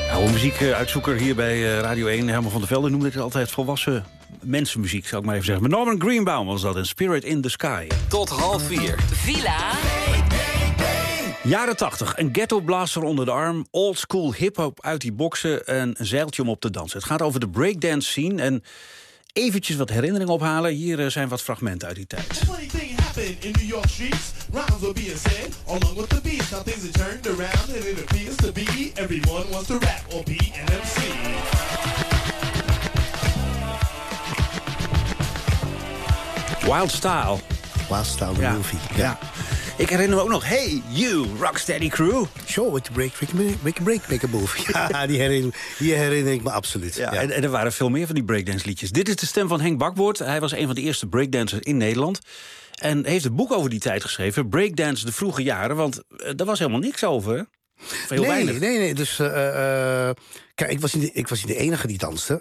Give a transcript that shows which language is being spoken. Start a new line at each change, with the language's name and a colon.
Dutch: muziekuitzoeker hier bij Radio 1. Herman van der Velde noemde het altijd volwassen mensenmuziek, zou ik maar even zeggen. Maar Norman Greenbaum was dat in Spirit in the Sky. Tot 4:30. Villa. Jaren 80, een ghetto blaster onder de arm, old school hip-hop uit die boksen, een zeiltje om op te dansen. Het gaat over de breakdance scene en eventjes wat herinneringen ophalen. Hier zijn wat fragmenten uit die tijd.
English: In New York streets, rhymes were being said along with the beats. Now things have turned around, and it appears to be everyone wants to rap or be an MC. Wild Style. Wild Style, the movie.
Dutch: Yeah. Ik herinner me ook nog,
English: hey, you, Rocksteady Crew. Sure, with the break, make a move.
Dutch: Ja, die herinner ik me absoluut. Ja, ja. En er waren veel meer van die breakdance liedjes. Dit is de stem van Henk Bakboord. Hij was een van de eerste breakdancers in Nederland. En heeft een boek over die tijd geschreven, Breakdance de vroege jaren. Want daar was helemaal niks over. Veel nee, weinig. Nee. Dus kijk, ik was niet de enige die danste.